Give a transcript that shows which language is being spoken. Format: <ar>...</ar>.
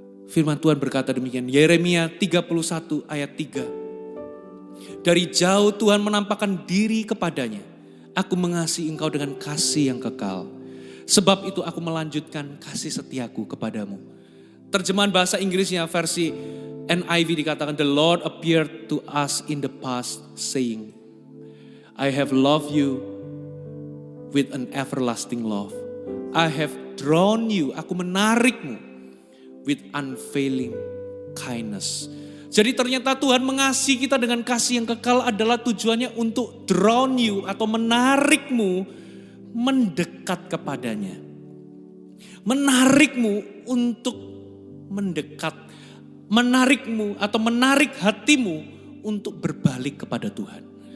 <id>Firman Tuhan berkata demikian. Yeremia 31 ayat 3. Dari jauh Tuhan menampakkan diri kepadanya. Aku mengasihi engkau dengan kasih yang kekal. Sebab itu aku melanjutkan kasih setiaku kepadamu. Terjemahan bahasa Inggrisnya versi NIV dikatakan,</id> <en>The Lord appeared to us in the past saying, I have loved you with an everlasting love. I have drawn you,</en> <id>aku menarikmu</id> <en>with unfailing kindness.</en> <id>Jadi ternyata Tuhan mengasihi kita dengan kasih yang kekal adalah tujuannya untuk</id> <en>drawn you</en> <id>atau menarikmu mendekat kepadanya. Menarikmu untuk mendekat. Menarikmu atau menarik hatimu untuk berbalik kepada Tuhan.</id>